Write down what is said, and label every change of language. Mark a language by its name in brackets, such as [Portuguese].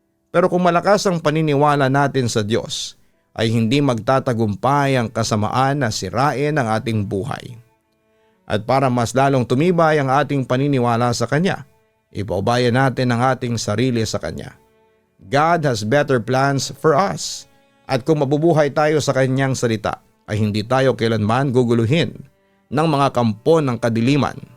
[Filipino] Pero kung malakas ang paniniwala natin sa Diyos, ay hindi magtatagumpay ang kasamaan na sirain ang ating buhay. At para mas lalong tumibay ang ating paniniwala sa Kanya, ipaubayan natin ang ating sarili sa Kanya. [English] God has better plans for us. [Filipino] At kung mabubuhay tayo sa Kanyang salita, ay hindi tayo kailanman guguluhin ng mga kampo ng kadiliman.